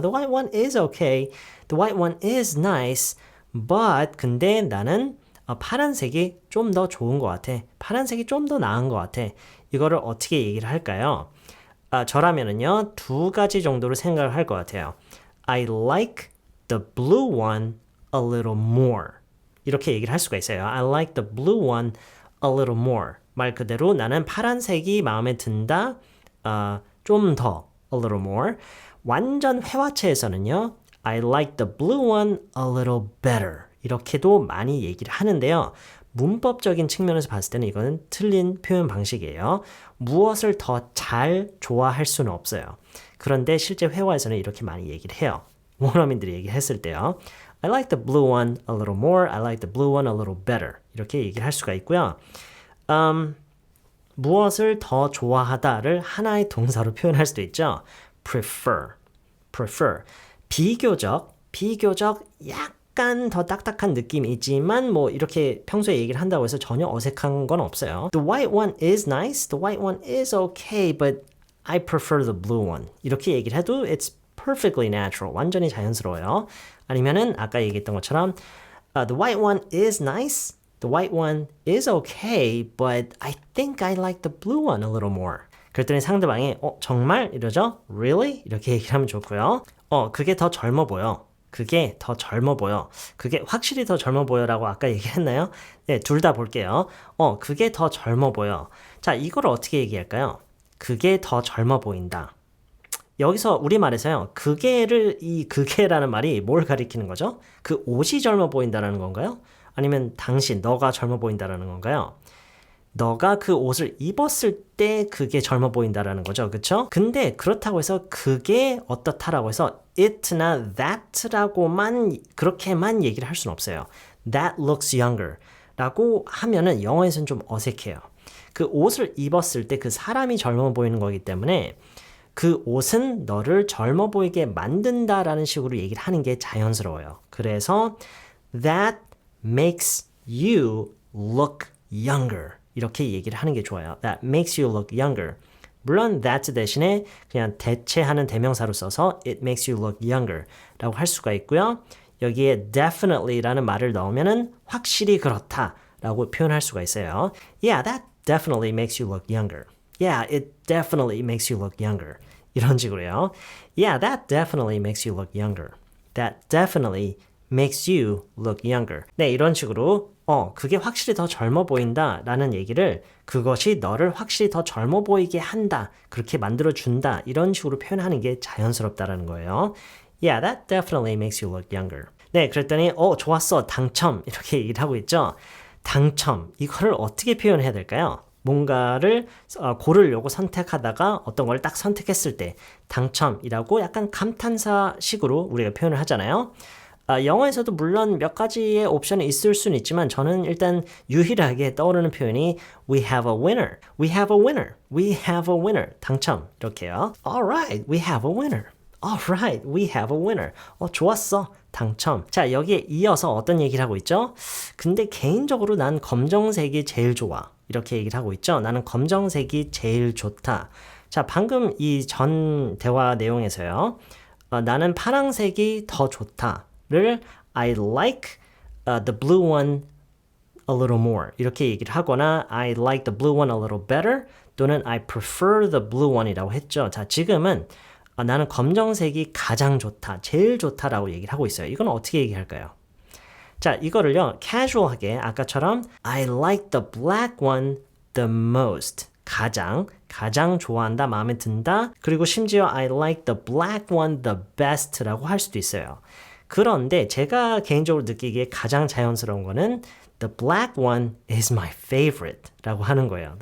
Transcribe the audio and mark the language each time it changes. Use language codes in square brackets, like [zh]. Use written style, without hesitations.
[en] The white one is okay. The white one is nice. But [ko] 근데 나는 파란색이 좀 더 좋은 것 같아. 파란색이 좀 더 나은 것 같아. 이거를 어떻게 얘기를 할까요? 저라면은요, 두 가지 정도로 생각을 할 것 같아요. [en] I like the blue one a little more. [ko] 이렇게 얘기를 할 수가 있어요. [en] I like the blue one a little more. [ko] 말 그대로 나는 파란색이 마음에 든다. 좀 더 [en] a little more. [ko] 완전 회화체에서는요. [en] I like the blue one a little better. [ko] 이렇게도 많이 얘기를 하는데요. 문법적인 측면에서 봤을 때는 이거는 틀린 표현 방식이에요. 무엇을 더 잘 좋아할 수는 없어요. 그런데 실제 회화에서는 이렇게 많이 얘기를 해요. 원어민들이 얘기했을 때요. [en] I like the blue one a little more. I like the blue one a little better. [ko] 이렇게 얘기를 할 수가 있고요. 무엇을 더 좋아하다를 하나의 동사로 표현할 수도 있죠. [en] prefer. [ko] 비교적 약간 더 딱딱한 느낌이 있지만 뭐 이렇게 평소에 얘기를 한다고 해서 전혀 어색한 건 없어요. [en] The white one is nice. The white one is okay. But I prefer the blue one. [ko] 이렇게 얘기를 해도 [en] it's perfectly natural. [ko] 완전히 자연스러워요. 아니면은 아까 얘기했던 것처럼 [en] The white one is nice. The white one is okay. But I think I like the blue one a little more. [ko] 그랬더니 상대방이 정말? 이러죠? [en] Really? [ko] 이렇게 얘기를 하면 좋고요. 그게 더 젊어 보여. 그게 더 젊어 보여. 그게 확실히 더 젊어 보여라고 아까 얘기했나요? 네, 둘 다 볼게요. 그게 더 젊어 보여. 자, 이걸 어떻게 얘기할까요? 그게 더 젊어 보인다. 여기서 우리말에서요. 그게라는 말이 뭘 가리키는 거죠? 그 옷이 젊어 보인다라는 건가요? 아니면 당신, 너가 젊어 보인다라는 건가요? 너가 그 옷을 입었을 때 그게 젊어 보인다라는 거죠. 그쵸? 근데 그렇다고 해서 그게 어떻다라고 해서 it나 that라고만 그렇게만 얘기를 할 수는 없어요. [en] That looks younger [ko] 라고 하면은 영어에서는 좀 어색해요. 그 옷을 입었을 때 그 사람이 젊어 보이는 거기 때문에 그 옷은 너를 젊어 보이게 만든다라는 식으로 얘기를 하는 게 자연스러워요. 그래서 [en] that makes you look younger. [ko] 이렇게 얘기를 하는 게 좋아요. [en] That makes you look younger. [ko] 물론 that 대신에 그냥 대체하는 대명사로 써서 [en] it makes you look younger [ko] 라고 할 수가 있고요. 여기에 definitely라는 말을 넣으면은 확실히 그렇다 라고 표현할 수가 있어요. [en] Yeah, that definitely makes you look younger. Yeah, it definitely makes you look younger. [ko] 이런 식으로요. [en] Yeah, that definitely makes you look younger. That definitely makes you look younger. [ko] 네, 이런 식으로 그게 확실히 더 젊어 보인다 라는 얘기를 그것이 너를 확실히 더 젊어 보이게 한다. 그렇게 만들어준다. 이런 식으로 표현하는 게 자연스럽다라는 거예요. [en] Yeah, that definitely makes you look younger. [ko] 네, 그랬더니 좋았어. 당첨. 이렇게 얘기를 하고 있죠. 당첨. 이거를 어떻게 표현해야 될까요? 뭔가를 고르려고 선택하다가 어떤 걸 딱 선택했을 때 당첨이라고 약간 감탄사식으로 우리가 표현을 하잖아요. 영어에서도 물론 몇 가지의 옵션이 있을 수는 있지만 저는 일단 유일하게 떠오르는 표현이 [en] We have a winner, [ko] we have a winner, we have a winner 당첨 이렇게요. [en] Alright, we have a winner. Alright, we have a winner. [ko] 좋았어. 당첨. 자, 여기에 이어서 어떤 얘기를 하고 있죠? 근데 개인적으로 난 검정색이 제일 좋아. 이렇게 얘기를 하고 있죠. 나는 검정색이 제일 좋다. 자, 방금 이 전 대화 내용에서요. 나는 파란색이 더 좋다를 [en] I like the blue one a little more [ko] 이렇게 얘기를 하거나 [en] I like the blue one a little better [ko] 또는 [en] I prefer the blue one이라고 했죠. [ko] 자, 지금은 나는 검정색이 가장 좋다, 제일 좋다라고 얘기를 하고 있어요. 이건 어떻게 얘기할까요? 자, 이거를요, casual하게 아까처럼 [en] I like the black one the most. [ko] 가장 좋아한다, 마음에 든다. 그리고 심지어 [en] I like the black one the best라고 [ko] 할 수도 있어요. 그런데 제가 개인적으로 느끼기에 가장 자연스러운 거는 [en] The black one is my favorite [ko] 라고 하는 거예요.